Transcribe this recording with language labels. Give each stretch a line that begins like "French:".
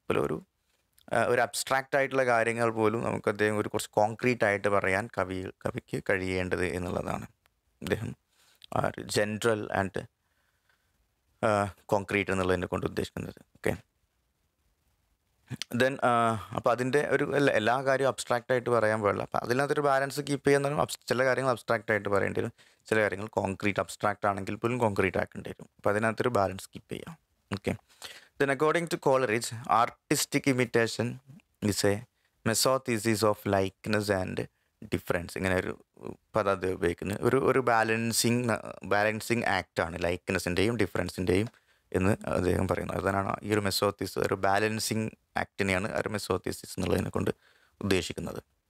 Malayalam: അതുപോലെ ഒരു അബ്സ്ട്രാക്റ്റ് ആയിട്ടുള്ള കാര്യങ്ങൾ പോലും നമുക്ക് അദ്ദേഹം കുറച്ച് കോൺക്രീറ്റ് ആയിട്ട് പറയാൻ കവിക്ക് കഴിയേണ്ടത് എന്നുള്ളതാണ് അദ്ദേഹം
English: general and concrete
Malayalam: എന്നുള്ളതിനെ കൊണ്ട് ഉദ്ദേശിക്കുന്നത്. ഓക്കെ, ദെൻ അപ്പോൾ അതിൻ്റെ എല്ലാ കാര്യവും അബ്സ്ട്രാക്റ്റ് ആയിട്ട് പറയാൻ പാടില്ല. അപ്പോൾ അതിനകത്തൊരു ബാലൻസ് കീപ്പ് ചെയ്യുന്നതിനും ചില കാര്യങ്ങൾ അബ്സ്ട്രാക്റ്റ് ആയിട്ട് പറയേണ്ടി വരും, ചില കാര്യങ്ങൾ കോൺക്രീറ്റ് അബ്സ്ട്രാക്റ്റ് ആണെങ്കിൽ പോലും കോൺക്രീറ്റ് ആക്കേണ്ടി വരും. അപ്പോൾ അതിനകത്തൊരു ബാലൻസ് കീപ്പ് ചെയ്യാം.
English: Okay, then according to Coleridge, artistic imitation is a mesothesis of likeness and difference.
Malayalam: ഇങ്ങനെ ഒരു പദം അത് ഉപയോഗിക്കുന്നത് ഒരു ബാലൻസിങ് ആക്റ്റാണ് ലൈക്ക്നെസ്സിൻ്റെയും ഡിഫറൻസിൻ്റെയും എന്ന് അദ്ദേഹം പറയുന്നത്. അതാണ് ഈ ഒരു മെസോത്തിസ്, ഒരു ബാലൻസിങ് ആക്ടിനെയാണ് ഒരു മെസോത്തിസിസ് എന്നുള്ളതിനെ കൊണ്ട് ഉദ്ദേശിക്കുന്നത്.